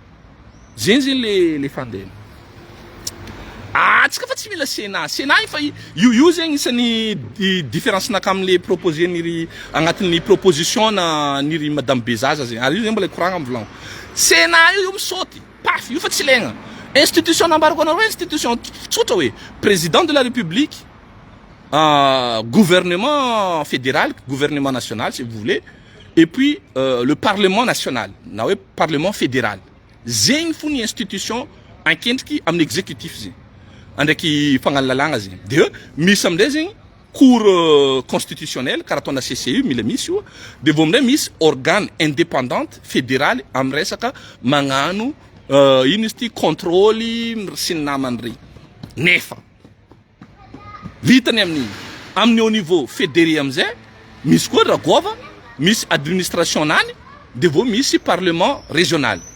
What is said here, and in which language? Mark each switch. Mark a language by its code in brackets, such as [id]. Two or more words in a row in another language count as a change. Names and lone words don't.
[mg] zegny le fandehana tsika fa tsy mila sénat fa io zegny isan'ny différence naka amin'le proposé niry agnatin'ny proposition na niry madame Bezaza zegny ary io zegny mbola koragna amin'ny volagno sénat io misaoty paf io fa tsy ilaigna institution nambarako anareo institution tsotra hoe [fr] président de la république gouvernement fédéral gouvernement national si vous voulez et puis le parlement national [mg] na hoe [fr] parlement fédéral zegny fo [mg] ny institution ankendriky amin'ny exécutif zegny andraiky fagnalalagna zegny de misy amindray zegny [fr] cour constitutionnelle [mg] karaha ataona CCU mila misy io de vao amindray misy [fr] organe indépendante fédérale [mg] amin'ny resaka magnano ino izy ty contrôle sy ny namany regny nefa vitany amin'ny [fr] au niveau fédéré [mg] amizay misy koa ragova misy administration nany de vao misy [fr] parlement régional